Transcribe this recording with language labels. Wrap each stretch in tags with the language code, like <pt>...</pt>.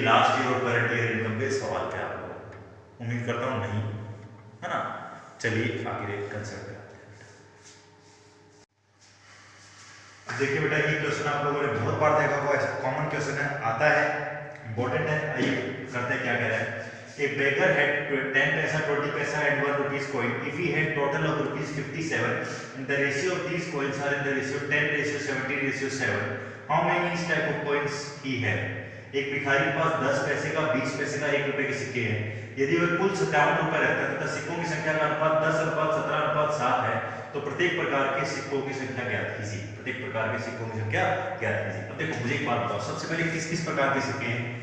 <hi>Last year और current year income के सवाल क्या होगा? उम्मीद करता हूँ नहीं, है ना? चलिए आगे कंसल्ट करते हैं। देखिए बेटा ये क्वेश्चन आप लोगों ने बहुत बार देखा होगा, कॉमन क्वेश्चन है, आता है, इंपॉर्टेंट है। आइए करते हैं क्या कह रहा है।</hi> <en>A beggar had 10 paisa, 20 paisa and 1 rupees coin. If he had total of rupees 57 and the ratio of these coins are in the ratio 10:17:7, how many type of coins he had?</en> <hi>एक भिखारी के पास 10 पैसे का, 20 पैसे का, 1 रुपए के सिक्के हैं। यदि वह कुल 57 रुपए रखता है तथा सिक्कों की संख्या का अनुपात 10:17:7 है तो प्रत्येक प्रकार के सिक्कों की संख्या ज्ञात कीजिए। प्रत्येक प्रकार के सिक्कों की संख्या ज्ञात कीजिए। अब देखो मुझे एक बात बताओ, सबसे पहले किस किस प्रकार के सिक्के हैं?</hi>